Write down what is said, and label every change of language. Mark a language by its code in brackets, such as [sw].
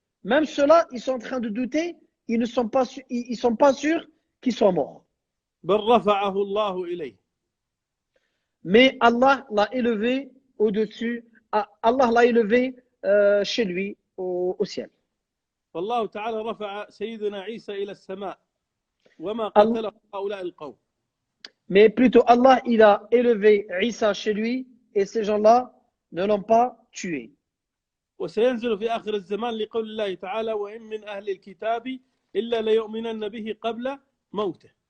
[fr] Même ceux-là, ils sont en train de douter, ils sont pas sûrs qu'ils soient morts. [ar] بل رفعه الله إليه. [fr] Mais Allah l'a élevé au-dessus, Allah l'a élevé chez lui au ciel. [ar] فالله تعالى رفع سيدنا عيسى إلى السماء وما [fr] Allah- [ar] قتله هؤلاء القوم. [fr] Mais plutôt Allah, il a élevé Isa chez lui et ces gens-là ne l'ont pas tué. [ar] وسينزل في آخر الزمان لقول الله تعالى وإن من أهل الكتاب إلا ليؤمنن به قبل موته.